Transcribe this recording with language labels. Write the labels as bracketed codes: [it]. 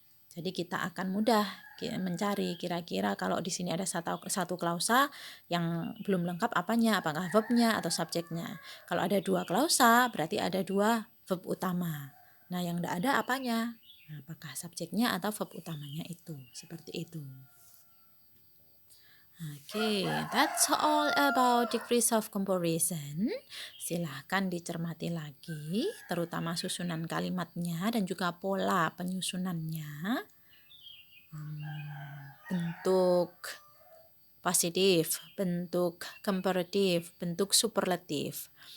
[id] Jadi kita akan mudah mencari kira-kira kalau di sini ada satu klausa yang belum lengkap apanya, apakah verbnya atau subjeknya. Kalau ada 2 klausa berarti ada 2 verb utama. Nah yang tidak ada apanya, nah, apakah subjeknya atau verb utamanya itu, seperti itu. [en] Oke, that's all about degrees of comparison. [id] Silahkan dicermati lagi, terutama susunan kalimatnya dan juga pola penyusunannya. Bentuk positif, bentuk komparatif, bentuk superlatif.